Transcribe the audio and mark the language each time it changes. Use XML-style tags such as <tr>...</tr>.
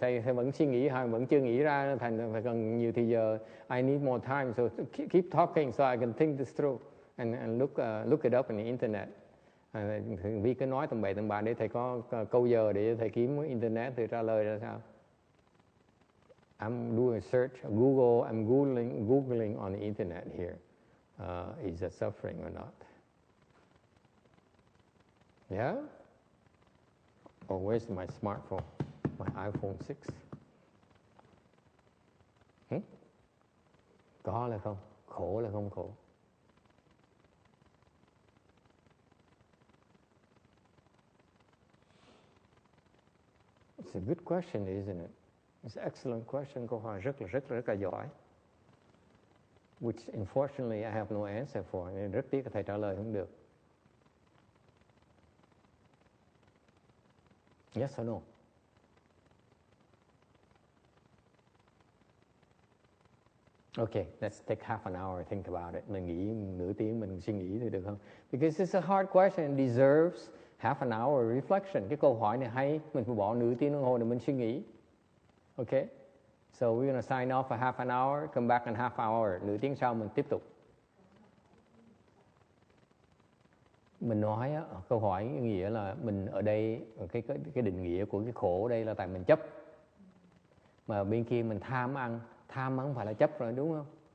<vi>Thầy vẫn suy nghĩ, vẫn chưa nghĩ ra, thành phải cần nhiều thời giờ.</vi> <en>I need more time, so keep talking so I can think this through and look it up on the internet.</en> <vi>Vì cứ nói tầm bậy tầm bạ để thầy có câu giờ để thầy kiếm internet thì trả lời ra sao?</vi> <en>I'm doing a search, Google. I'm googling on the internet here. Is that suffering or not? Yeah? Oh, where's my smartphone? My iPhone 6.</en> <vi>Có là không? Khổ là không khổ?</vi> <en>It's a good question, isn't it? It's an excellent question. Câu hỏi rất là giỏi. Which, unfortunately, I have no answer for.</en> <vi>Nên rất tiếc là thầy trả lời không được.</vi> <en>Yes or no? Okay, let's take half an hour and think about it.</en> <vi>Mình nghĩ nửa tiếng mình suy nghĩ thì được không?</vi> <en>Because it's a hard question, it deserves half an hour reflection.</en> <vi>Cái câu hỏi này hay, mình phải bỏ nửa tiếng đồng hồ để mình suy nghĩ.</vi> <en>Okay, so we're gonna sign off for half an hour, come back in half hour.</en> <vi>Nửa tiếng sau mình tiếp tục. Mình nói á, câu hỏi nghĩa là mình ở đây cái định nghĩa của cái khổ ở đây là tại mình chấp. Mà bên kia mình tham ăn không phải là chấp rồi đúng không?</vi>